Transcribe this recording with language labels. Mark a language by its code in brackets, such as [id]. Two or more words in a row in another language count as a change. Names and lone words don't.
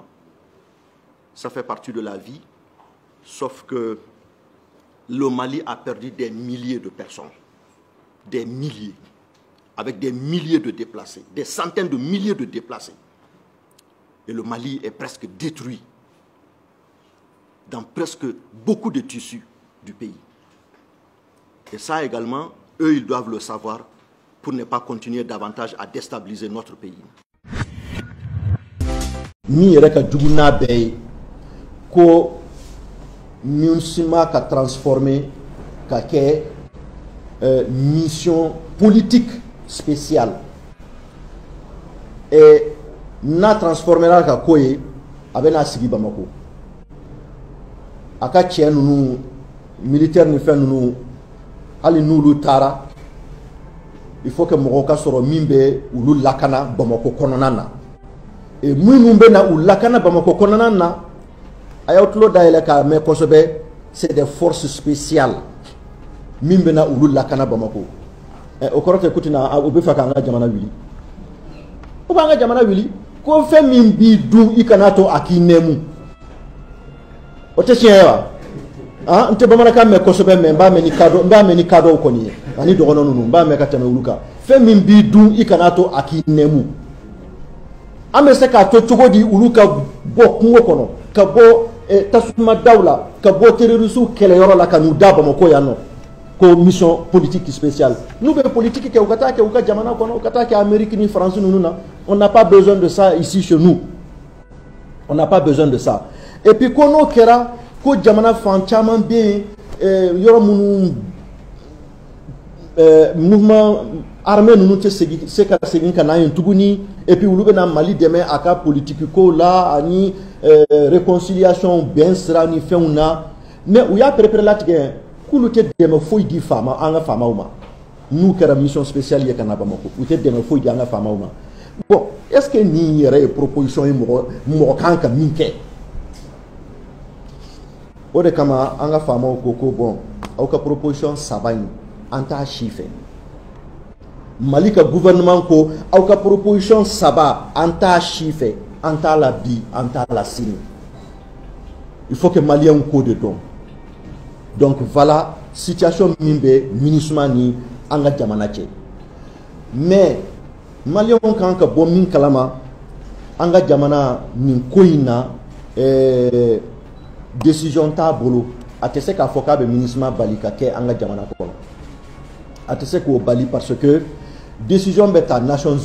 [fr] Ça fait partie de la vie, sauf que le Mali a perdu des milliers de personnes, des milliers, avec des milliers de déplacés, des centaines de milliers de déplacés. Et le Mali est presque détruit dans presque beaucoup de tissus du pays. Et ça également, eux, ils doivent le savoir pour ne pas continuer davantage à déstabiliser notre pays. [bm] Ni yɛrɛ ka jugu n'a bɛɛ ye ko MINUSMA ka transformer ka kɛ [fr] mission politique spéciale [bm] et n'a transformera ka ko ye a bɛ n'a sigi Bamako a ka cɛ ninnu militaire ni fɛn ninnu hali n'olu taara [fr] il faut que [bm] mɔgɔw ka sɔrɔ min bɛ olu lakana Bamako kɔnɔna na. Et minnu bɛ na u lakana Bamako kɔnɔna na a y'aw tulo dayɛlɛ k'a mɛn kosɛbɛ [fr] c'est des forces spéciales [bm] min bɛ na olu lakana Bamako o kɔrɔ tɛ ko tɛna u bɛ fɛ k'an ka jamana wuli u b'an ka jamana wuli ko fɛn min b'i dun i kana to a k'i nɛmu o tɛ tiɲɛ ye wa n tɛ bamanankan mɛn kosɛbɛ mɛ n b'a mɛn ni kadɔw kɔni ye ani dɔgɔnɔ ninnu n b'a mɛn ka tɛmɛ olu kan fɛn min b'i dun i kana to a k'i nɛmu. An bɛ se k'a to cogo di olu ka bɔ kungo kɔnɔ ka bɔ tasuma daw la ka bɔ terroriste kɛlɛyɔrɔ la ka n'u da Bamako yan nɔ ko [fr] mission politique spéciale [bm] n'u bɛ politique kɛ u ka taa kɛ u ka jamana kɔnɔ u ka taa kɛ Amérique ni France ninnu na [fr] on n'a pas besoin de ça ici chez nous on n'a pas besoin de ça et puis [bm] ko n'o kɛra ko jamana fan caman bɛ yen yɔrɔ minnu [fr] mouvement armée [bm] ninnu tɛ se ka segin ka na yen tuguni [fr] et puis [bm] olu bɛna Mali dɛmɛ a ka politique ko la ani réconciliation bɛn sira ni fɛnw na mais u y'a pɛrɛpɛrɛ latigɛ k'olu tɛ dɛmɛ foyi di faama an ka faamaw ma n'u kɛra mission spéciale ye ka na Bamako u tɛ dɛmɛ foyi di an ka faamaw ma [fr] bon est ce que [bm] nin yɛrɛ ye proposition ye mɔgɔ kan ka min kɛ o de kama an ka faamaw ko bon aw ka proposition saba in an t'a si fɛ Mali ka gouvernement ko aw ka proposition saba an t'a si fɛ an t'a la bi an t'a la sini [fr] il faut que Maliens [bm] ko de dɔn [fr] donc voilà situation [bm] min bɛ MINUSMA ni an ka jamana cɛ [fr] mais Maliens [bm] kan ka bɔ min kalama an ka jamana nin ko in na décision t'a bolo a tɛ se k'a fɔ k'a bɛ MINUSMA bali ka kɛ an ka jamana kɔnɔ a tɛ se k'o bali [fr] parce que décision [bm] bɛ ta Nations